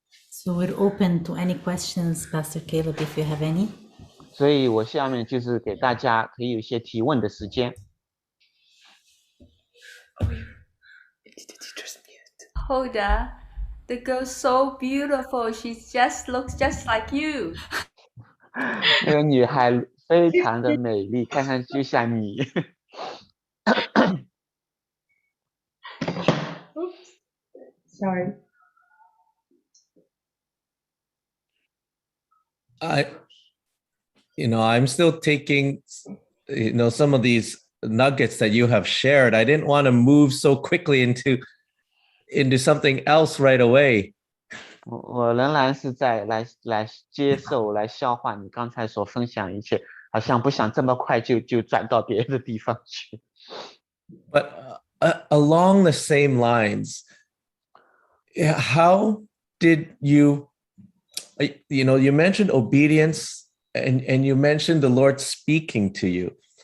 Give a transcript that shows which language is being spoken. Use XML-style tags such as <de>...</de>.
<en>So we're open to any questions, Pastor Caleb, if you have any.</en> <zh>所以我下面就是给大家可以有一些提问的时间。</zh> <en>Hoda, the girl's so beautiful. She just looks just like you.</en> <zh>那个女孩非常的美丽，看上去像你。</zh> <en>Oops. Sorry. I'm still taking, some of these nuggets that you have shared. I didn't want to move so quickly into something else right away.</en> <zh>我仍然是在来接受、来消化你刚才所分享一切，好像不想这么快就转到别的地方去。</zh> <en>But along the same lines, how did you, you mentioned obedience and you mentioned the Lord speaking to you.</en>